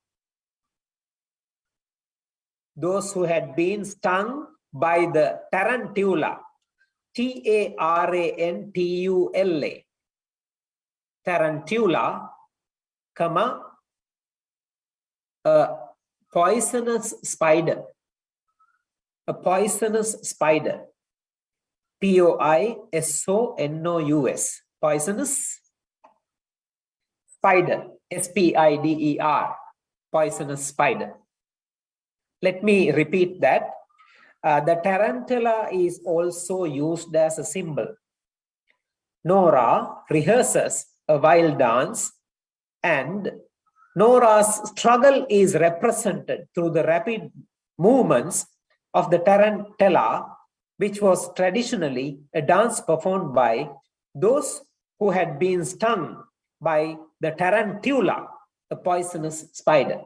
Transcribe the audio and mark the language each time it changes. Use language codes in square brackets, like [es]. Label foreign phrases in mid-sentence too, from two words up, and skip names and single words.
[en] Those who had been stung by the tarantula. T-A-R-A-N-T-U-L-A. Tarantula, comma, a poisonous spider. A poisonous spider. P-O-I-S-O-N-O-U-S. Poisonous spider. S-P-I-D-E-R. Poisonous spider. Let me repeat that. The tarantula is also used as a symbol. Nora rehearses a wild dance, and Nora's struggle is represented through the rapid movements of the tarantella, which was traditionally a dance performed by those who had been stung by the tarantula, a poisonous spider.